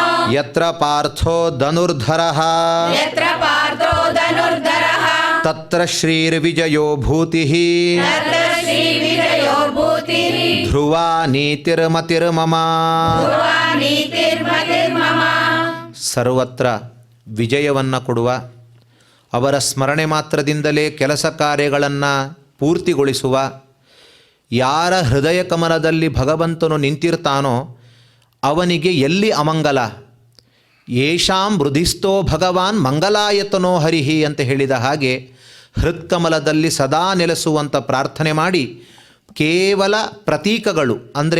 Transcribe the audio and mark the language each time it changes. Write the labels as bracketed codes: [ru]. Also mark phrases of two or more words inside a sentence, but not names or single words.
[sa] ಯತ್ರ ಪಾರ್ಥೋ ಧನುರ್ಧರಃ यत्र पार्थो धनुर्धरः ತತ್ರ ಶ್ರೀರ್ವಿಜಯೋ ಭೂತಿಃ तत्र श्रीविजयो भूतिः ಧ್ರುವಾ ನೀತಿರ್ಮತಿರ್ಮಮ ध्रुवा नीतिर्मतिर्मम [kn] ಸರ್ವತ್ರ ವಿಜಯವನ್ನು ಕೊಡುವ ಅವರ ಸ್ಮರಣೆ ಮಾತ್ರದಿಂದಲೇ ಕೆಲಸ ಕಾರ್ಯಗಳನ್ನು ಪೂರ್ತಿಗೊಳಿಸುವ ಯಾರ ಹೃದಯ ಕಮಲದಲ್ಲಿ ಭಗವಂತನು ನಿಂತಿರ್ತಾನೋ ಅವನಿಗೆ ಎಲ್ಲಿ ಅಮಂಗಲ [sa] ಯೇಷಾಂ ಹೃದಿಸ್ಥೋ ಭಗವಾನ್ ಮಂಗಲಾಯತನೋ ಹರಿಹಿ [kn] ಅಂತ ಹೇಳಿದ ಹಾಗೆ ಹೃತ್ಕಮಲದಲ್ಲಿ ಸದಾ ನೆಲೆಸುವಂಥ ಪ್ರಾರ್ಥನೆ ಮಾಡಿ ಕೇವಲ ಪ್ರತೀಕಗಳು ಅಂದರೆ